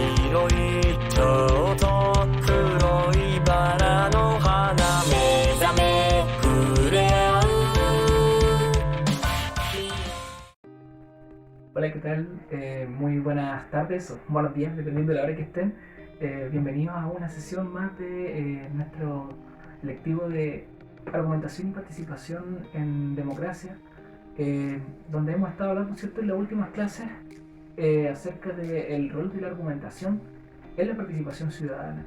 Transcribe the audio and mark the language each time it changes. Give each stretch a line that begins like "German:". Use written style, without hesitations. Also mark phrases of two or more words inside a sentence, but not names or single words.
Japanese: 白いちょうど黒いバラの花目覚め触れ合う。
Spanish: Hola, ¿qué tal? Muy buenas tardes o buenos días, dependiendo de la hora que estén. Bienvenidos a una sesión más de nuestro lectivo de argumentación y participación en democracia, donde hemos estado hablando, ¿cierto?, en las últimas clases acerca del rol de la argumentación en la participación ciudadana.